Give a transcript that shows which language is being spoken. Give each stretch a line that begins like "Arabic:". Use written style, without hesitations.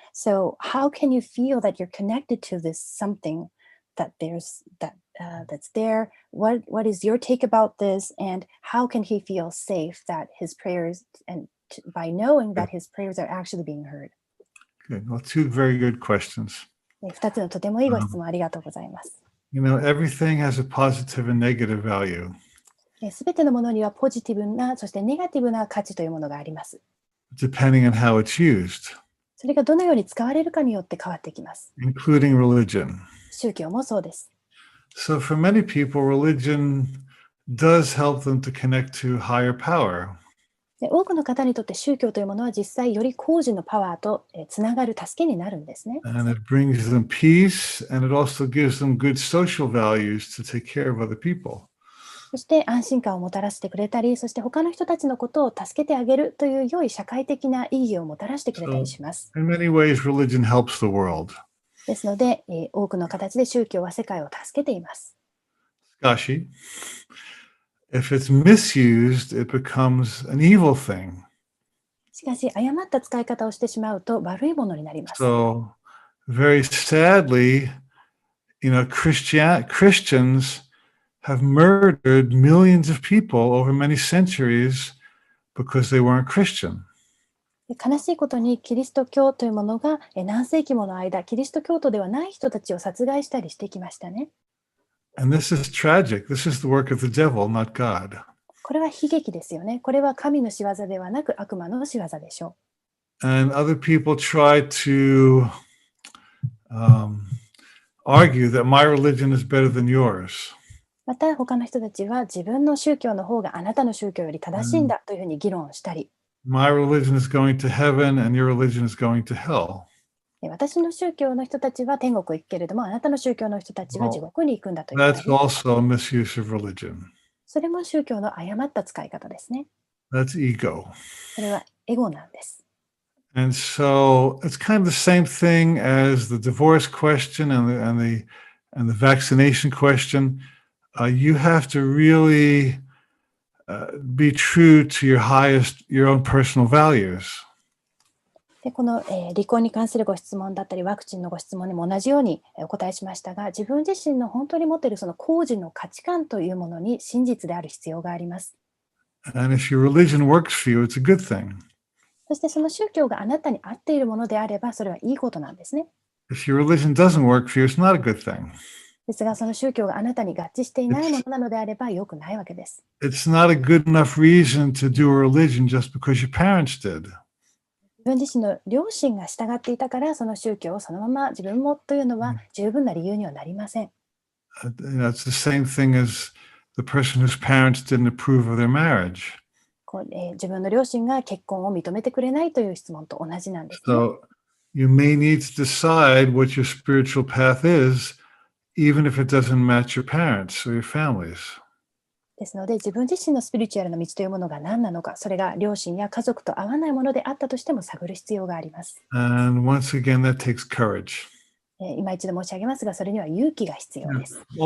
English: So how can you feel that you're connected to this something that's there? What is your take about this, and how can he feel safe that his prayers, and by knowing that his prayers are actually being heard? Good. Well, two very good questions.
Japanese: 2つのとてもいいご質問ありがとうございます。
English: Everything has a positive and negative value.
Japanese: すべてのものにはポジティブな、そしてネガティブな価値というものがあります。
English: Depending on how it's used.
Japanese: それがどのように使われるかによって変わってきます。
English: Including religion.
Japanese: 宗教もそうです。
English: So for many people, religion does help them to connect to higher power.
Japanese: 多くの方にとって宗教というものは実際より高次のパワーとつながる助けになるんですね。
English: And it brings them peace, and it also gives them good social values to take care of other people.
Japanese: そして安心感をもたらしてくれたり、そして他の人たちのことを助けてあげるという良い社会的な意義をもたらしてくれたりします。
English: In many ways, religion helps the world.
Japanese: ですので、多くの形で宗教は世界を助けています。しかし、
English: if it's misused, it becomes an evil thing.
Japanese: しかし、誤った使い方をしてしまうと悪いものになります。
English: So, very sadly, Christians have murdered millions of people over many centuries because they weren't Christian.
Japanese: 悲しいことにキリスト教というものが何世紀もの間、キリスト教徒ではない人たちを殺害したりしてきましたね。
English: And this is tragic. This is the work of the devil, not God.
Japanese: これは悲劇ですよね。これは神の仕業ではなく悪魔の仕業でしょう。
English: And other people try to argue that my religion is better than yours.
Japanese: また他の人たちは自分の宗教の方があなたの宗教より正しいんだというふうに議論したり、
English: My religion is going to heaven and your religion is going to hell.
Japanese: 私の宗教の人たちは天国行くけれども、あなたの宗教の人たちは地獄に行くんだという。
English: That's also a misuse of religion.
Japanese: それも宗教の誤った使い方ですね。
English: That's ego.
Japanese: それはエゴなんです。
English: And so it's kind of the same thing as the divorce question and the vaccination question. You have to really be true to your own personal values.
Japanese: でこの、離婚に関するご質問だったり、ワクチンのご質問にも同じようにお答えしましたが、自分自身の本当に持っているその個人の価値観というものに真実である必要があります。
English: And if your religion works for you, it's a good thing.
Japanese: そしてその宗教があなたに合っているものであれば、それはいいことなんですね。
English: If your religion doesn't work for you, it's not a good thing.
Japanese: ですが、その宗教があなたに合致していないものなのであれば、良くないわけです。
English: It's not a good enough reason to do a religion just because your parents did.
Japanese: 自分自身の両親が従っていたから、その宗教をそのまま自分もというのは十分な理由にはなりません。
English: It's the same thing as the person whose parents didn't approve of their marriage.
Japanese: 自分の両親が結婚を認めてくれないという質問と同じなんですね。
English: So you may need to decide what your spiritual path is, even if it doesn't match your parents or your families.
Japanese: ですので、自分自身のスピリチュアルな道というものが何なのか、それが両親や家族と合わないものであったとしても探る必要があります。
English: And once again, that takes courage.
Japanese: 今一度申し上げますが、それには勇気が必要です。